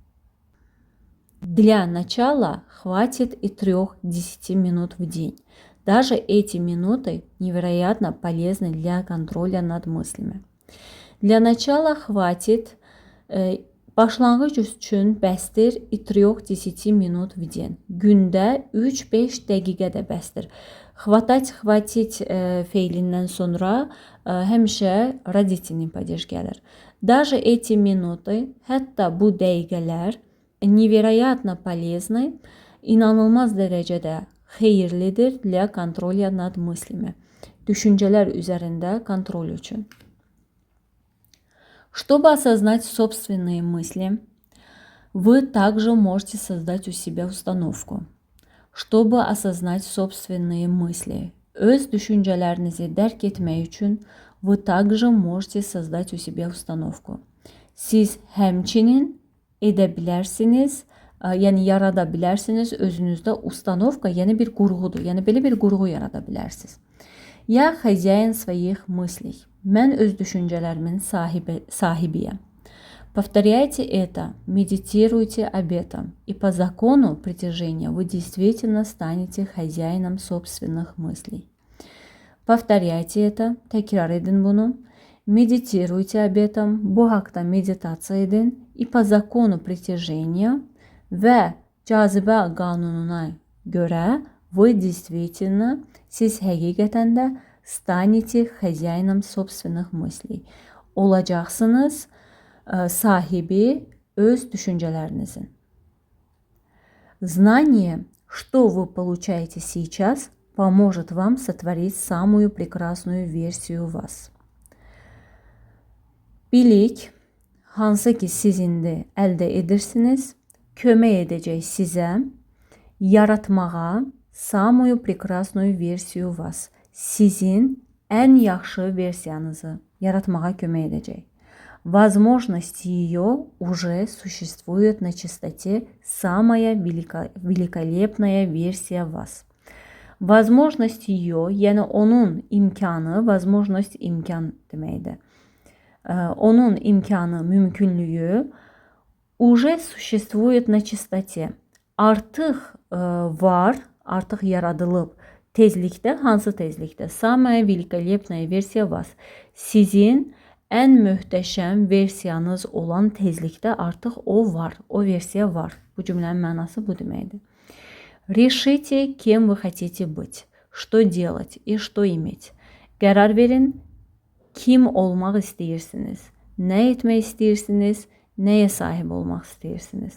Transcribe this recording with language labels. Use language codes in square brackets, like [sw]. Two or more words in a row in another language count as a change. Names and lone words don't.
[ru] Для начала хватит и 3-10 минут в день. Даже эти минуты невероятно полезны для контроля над мыслями. Для начала хватит, [az] başlanğıc üçün bəsdir 3-10 minut [ru] в день. [az] Gündə 3-5 dəqiqə də bəsdir. Хватить feilindən sonra həmişə [ru] родительный падеж [az] gəlir. Даже эти минуты, hətta bu dəqiqələr [ru] невероятно полезны, [az] inanılmaz dərəcədə xeyirlidir [ru] для контроля над мыслями. [az] Düşüncələr üzərində kontrol üçün. [ru] Чтобы осознать собственные мысли, вы также можете создать у себя установку. Чтобы осознать собственные мысли, [az] öz düşüncələrinizi dərk etmək üçün [ru] вы также можете создать у себя установку. [az] Siz həmçinin edə bilərsiniz, yəni yarada bilərsiniz özünüzdə установка, yəni bir qurğudur. Yəni belə bir qurğu yarada bilərsiniz. [ru] Я хозяин своих мыслей. [az] Mən öz düşüncələrimin sahibiyəm. [ru] Повторяйте это, медитируйте об этом, и по закону притяжения вы действительно станете хозяином собственных мыслей. Повторяйте это, [az] təkrar edin bunu, [ru] медитируйте об этом, [az] bu haqda meditasiya edin, [ru] и по закону притяжения [az] və cazibə qanununa görə [ru] вы действительно, [az] siz həqiqətən də [ru] станете хозяином собственных мыслей. [az] Olacaqsınız sahibi öz düşüncelerinizin. [ru] Знание, что вы получаете сейчас, поможет вам сотворить самую прекрасную версию вас. [az] Bilik, hansı ki siz indi əldə edirsiniz, kömək edəcək sizə yaratmağa [ru] самую прекрасную версию вас. [az] Sizin ən yaxşı versiyanızı yaratmağa kömək edəcək. [ru] Возможность ее уже существует на чистоте, самая великолепная версия вас. Возможность ее, [az] yəni onun imkanı, возможность imkan deməkdir. Onun imkanı, mümkünlüyü [ru] уже существует на чистоте. [az] Artıq var, artıq yaradılıb. Tezlikdə, hansı tezlikdə? [ru] Самая великолепная версия вас. [az] Sizin ən möhtəşəm versiyanız olan tezlikdə artıq o var, o versiya var. Bu cümlənin mənası bu deməkdir. [ru] Решите, кем вы хотите быть, что делать и что иметь. [az] Qərar verin, kim olmaq istəyirsiniz, nə etmək istəyirsiniz, nəyə sahib olmaq istəyirsiniz.